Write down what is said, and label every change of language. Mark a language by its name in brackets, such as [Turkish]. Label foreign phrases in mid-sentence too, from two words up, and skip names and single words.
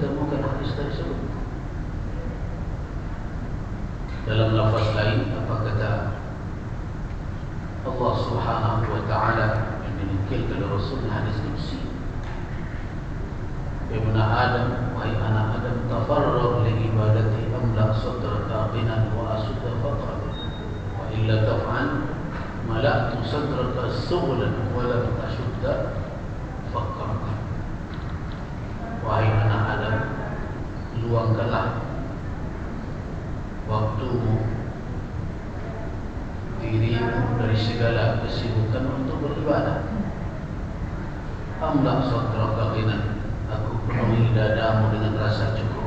[Indonesian] Kita temukan hadis tersebut Dalam lafaz lain apa kata Allah [Arabic] سبحانه وتعالى [Indonesian] yang dinukilkan oleh Rasul hadis qudsi, [Arabic] يا بني آدم, [Indonesian] wahai anak Adam, [Arabic] تفرغ لعبادتي أملأ صدرك غنى وأسد فقرا وإلا تفعل ملأت صدرك شغلا ولم أسد فقرا. [Indonesian] Wahai anak Adam, luangkanlah waktumu, dirimu dari segala kesibukan untuk beribadah. [Arabic] أملأ صدرك غنى, [Indonesian] aku penuhi dadamu dengan rasa cukup.